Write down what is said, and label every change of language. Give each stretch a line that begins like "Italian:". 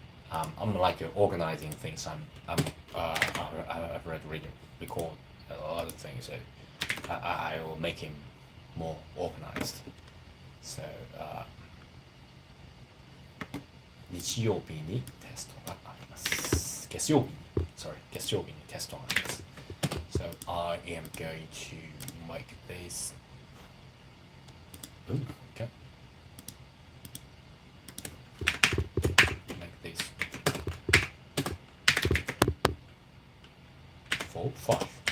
English: I'm like organizing things. I've read, record a lot of things, so I will make him more organized.
Japanese: So 日曜日にテストがあります。月曜日、sorry, 月曜日にテストがあります。
English: So I am going to make this. Ooh, okay. Make this 4, 5.